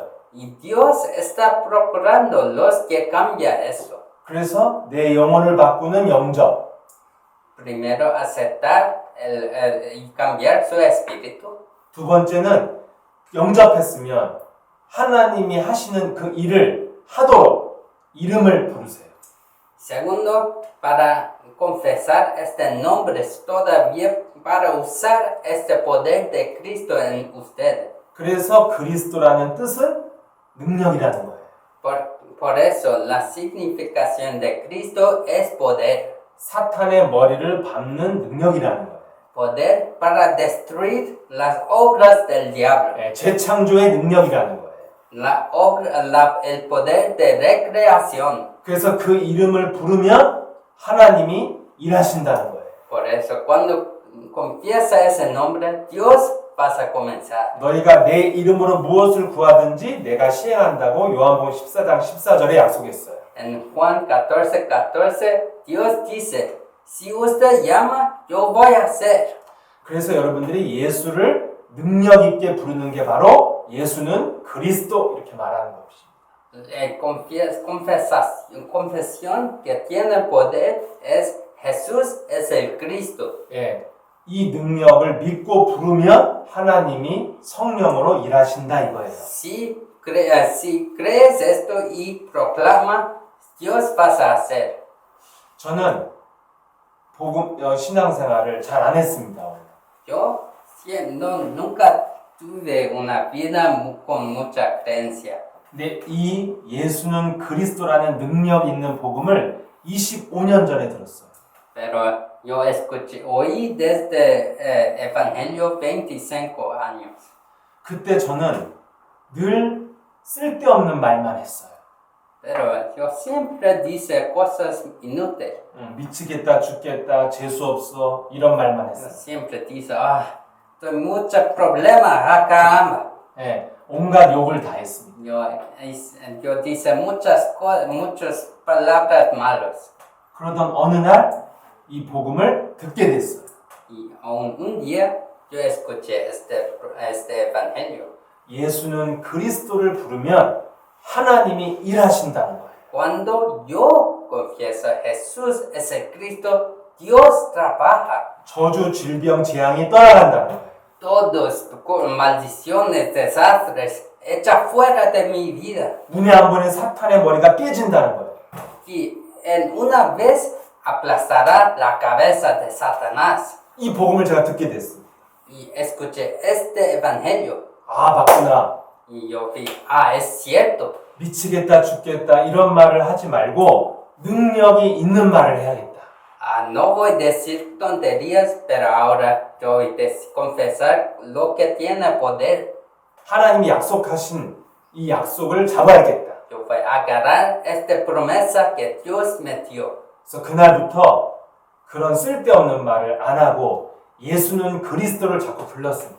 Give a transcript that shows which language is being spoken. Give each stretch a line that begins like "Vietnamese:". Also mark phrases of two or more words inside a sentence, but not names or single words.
Spanish: Y Dios está procurando los que cambian eso.
Korean: 그래서 내 영혼을 바꾸는 영접.
Spanish: Primero, aceptar y cambiar su espíritu.
Korean: 두 번째는 영접했으면 하나님이 하시는 그 일을 하도록 이름을 부르세요.
Spanish: Segundo, para confesar este nombre todavía para usar este poder de Cristo en ustedes.
Korean: 그래서 그리스도라는 뜻은 능력이라는 거예요.
Spanish: Por eso, la significación de Cristo es poder.
Korean: 사탄의 머리를 밟는 능력이라는 거예요.
Spanish: Poder para destruir las obras del diablo.
Korean: 재창조의 능력이라는 거예요.
Spanish: El poder de recreación.
Korean: 그래서 그 이름을 부르면 하나님이 일하신다는 거예요.
Spanish: Por eso, cuando confiesa ese nombre, Dios va a comenzar.
Korean: 너희가 내 이름으로 무엇을 구하든지 내가 시행한다고 요한복음 14장 14절에 약속했어요.
Spanish: En Juan 14:14, Dios dice, si usted llama, yo voy a hacer.
Korean: 그래서 여러분들이 예수를 능력 있게 부르는 게 바로 예수는 그리스도 이렇게 말하는 것입니다.
Spanish: Confesión que tiene poder es Jesús es el Cristo.
Korean: 이 능력을 믿고 부르면 하나님이 성령으로 일하신다 이거예요.
Spanish: Si crees esto y proclama, Dios va a hacer.
Korean: 저는 복음 신앙생활을 잘 안 했습니다.
Spanish: Yo nunca tuve una vida con mucha creencia.
Korean: 근데 이 예수는 그리스도라는 능력 있는 복음을 25년 전에 들었어요.
Spanish: Pero yo oí desde Evangelio 25 años.
Korean: 그때 저는 늘 쓸데없는 말만 했어요.
Spanish: Pero yo siempre dice cosas inútiles.
Korean: 미치겠다, 죽겠다, 재수 없어 이런 말만 Yo 했어요.
Spanish: siempre dice, tengo muchos problemas acá.
Korean: 예, 온갖 욕을 다 했습니다.
Spanish: Yo dice muchas cosas, muchas palabras malas.
Korean: 그러던 어느 날 이 복음을 듣게 됐어요.
Spanish: Y un día yo escuché este evangelio.
Korean: 예수는 그리스도를 부르면 하나님이 일하신다는 거예요.
Spanish: Cuando yo confieso Jesús es el Cristo, Dios trabaja.
Korean: 저주, 질병, 재앙이 떠나간다는 거예요.
Spanish: Todos maldiciones, desastres, echa fuera de mi vida.
Korean: 눈에 안 보이는 사탄의 머리가 깨진다는 거예요.
Spanish: Y en una vez aplastará la cabeza de Satanás.
Korean: 이 복음을 제가 듣게 됐습니다.
Spanish: Y escuché este evangelio.
Korean: 아, 맞구나.
Spanish: Y yo vi, es cierto.
Korean: 미치겠다, 죽겠다 이런 말을 하지 말고 능력이 있는 말을 해야겠다.
Spanish: No voy a decir tonterías, pero ahora yo voy a confesar lo que tiene poder.
Korean: 하나님이 약속하신 이 약속을 잡아야겠다.
Spanish: Yo voy a agarrar esta promesa que Dios me dio.
Korean: 그래서 그날부터 그런 쓸데없는 말을 안 하고 예수는 그리스도를 자꾸 불렀습니다.